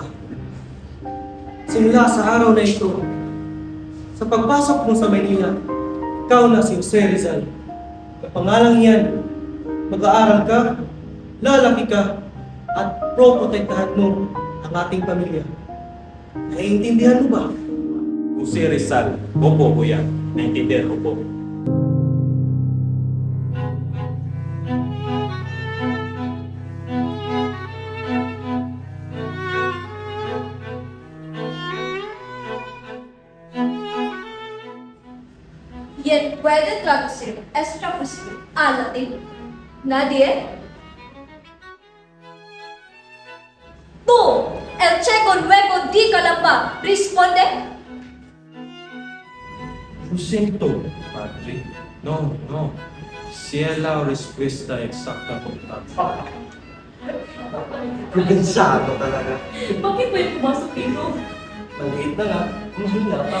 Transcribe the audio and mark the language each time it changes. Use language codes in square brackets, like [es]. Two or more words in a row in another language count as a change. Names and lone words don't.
[tl] Simula sa araw na ito, sa pagpasok mo sa Maynila, ikaw na si Jose Rizal. Kapangalang yan, mag-aaral ka, lalaki ka, at protektahan mo ang ating pamilya. Naiintindihan mo ba? Jose Rizal. Opo, kuya. Naintindihan ko po. [es] Y puede traducir esta frase al latín. Nadie. Tú, el checo nuevo de Calamba, responde. Lo siento, padre. No, no. Si es la respuesta exacta por tanto. [tl] Probensado talaga. Bakit ba yung pumasok dito? Maliit na nga, mahina pa.